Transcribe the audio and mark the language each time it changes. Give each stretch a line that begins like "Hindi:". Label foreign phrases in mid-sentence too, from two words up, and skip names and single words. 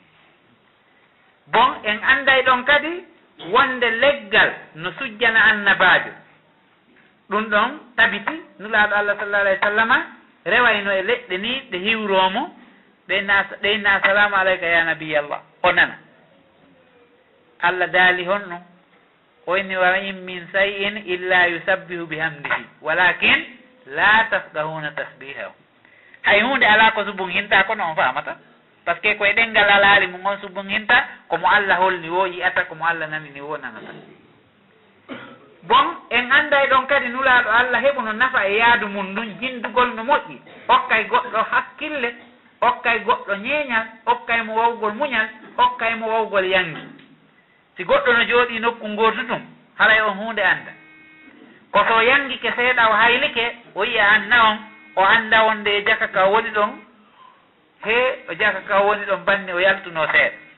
Fula: bon en anday ɗon kadi wonde leggal no sujjana annabajo ɗum ɗon tabiti nulaɗo Allah
Arabic: صلى الله عليه وسلم
Fula: rewayno e leɗɗe ni ɗe hiwromo ɗeyna
Arabic: السلام عليك يا نبي الله
Fula: o nana Allah daali honno o inni
Arabic: وإن من شيء إلا يسبح بحمده ولكن لا تفقهون تسبيحه
Fula: hay hunde ala ko subun hinta kono on famata
French: par ce que
Fula: koye ɗengal alaali mum on subun hinta komo Allah holni wo yiyata komo Allah nani ni wo nanata bon en anday ɗon kadi nulaɗo Allah heɓuno nafa e yaadu mum ndun jindugol no moƴƴi hokkay goɗɗo hakkille hokkay goɗɗo ñeeñal hokkay mo wawgol muñal hokkay mo wawgol yangi si goɗɗo no jooɗi nokku ngotu tum haray on hunde anda ko so yangike seeɗa o haylike o yiya anna on o anda wonde e jaka ka woni ɗon he o jaka ka woni ɗon banni o yaltuno seeɗa